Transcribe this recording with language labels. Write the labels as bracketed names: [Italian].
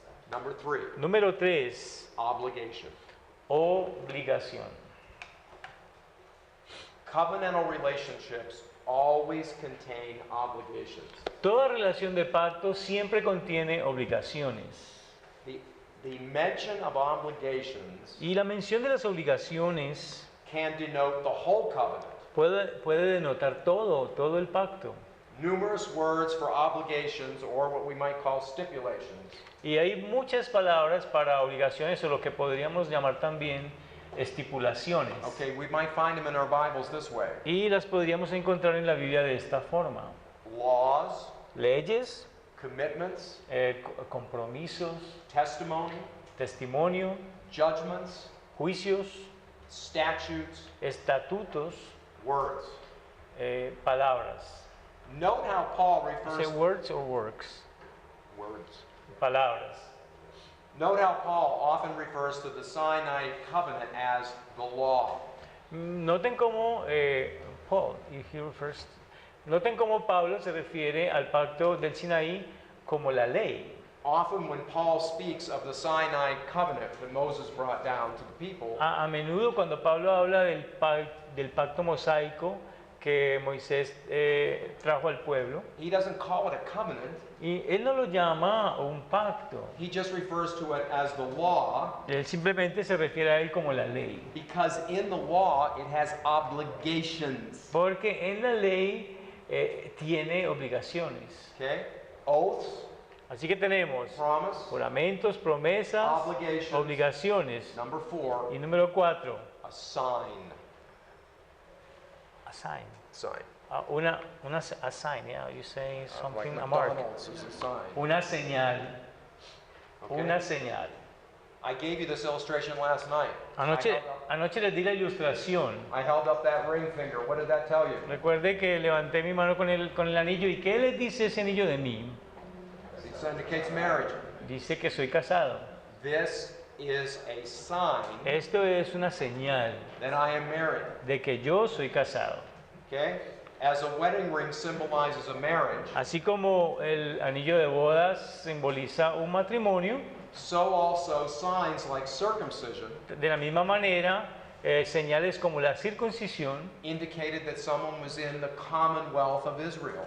[English] number 3, [Spanish] Número 3, [English] obligation. [Spanish] obligación. [English] Covenantal relationships always contain obligations. [Spanish] Toda relación de pacto siempre contiene obligaciones. [English] The mention of obligations [Spanish] Y la mención de las obligaciones [English] can denote the whole covenant. [Spanish] puede denotar todo el pacto. [English] Numerous words for obligations, or what we might call stipulations, [Spanish] Y hay muchas palabras para obligaciones o lo que podríamos llamar también estipulaciones. [English] okay, we might find them in our Bibles this way. [Spanish] Y las podríamos encontrar en la Biblia de esta forma. [English] Laws, [Spanish] Leyes, [English] commitments, [Spanish] compromisos, [English] testimony, [Spanish] testimonio, [English] judgments, [Spanish] juicios, [English] statutes, [Spanish] estatutos, [English] words. [Spanish] palabras. [English] Note how Paul Say refers words or works. words. [Spanish] Palabras. [English] Note how Paul often refers to the Sinai covenant as the law. [Spanish] Noten cómo Paul, [English] he refers, [Spanish] noten cómo Pablo se refiere al pacto del Sinaí como la ley. [English] Often when Paul speaks of the Sinai covenant that Moses brought down to the people, [Spanish] A menudo cuando Pablo habla del pacto mosaico que Moisés trajo al pueblo, [English] he doesn't call it a covenant. [Spanish] y él no lo llama un pacto, [English] He just refers to it as the law [Spanish] él simplemente se refiere a él como la ley, [English] because in the law it has obligations. [Spanish] porque en la ley tiene obligaciones. [English] Okay? Oaths, [Spanish] Así que tenemos [English] promise, [Spanish] juramentos, promesas, [English] Obligations. [Spanish] obligaciones. [English] number 4, [Spanish] Y número 4, [English] a sign. a sign. Sign. A sign, yeah, you say something, Like a mark. McDonald's is a sign. [Spanish] Una señal, [English] Okay? [Spanish] una señal. [English] I gave you this illustration last night. [Spanish] Anoche les di la ilustración. [English] I held up that ring finger. What did that tell you? [Spanish] Recuerde que levanté mi mano con el anillo. ¿Y qué les dice ese anillo de mí? [English] It indicates marriage. [Spanish] Dice que soy casado. [English] This is a sign [Spanish] Esto es una señal [English] that I am married. [Spanish] de que yo soy casado. [English] Okay? As a wedding ring symbolizes a marriage, [Spanish] Así como el anillo de bodas simboliza un matrimonio, [English] so also signs like circumcision [Spanish] de la misma manera señales como la circuncisión [English] indicated that someone was in the commonwealth of Israel.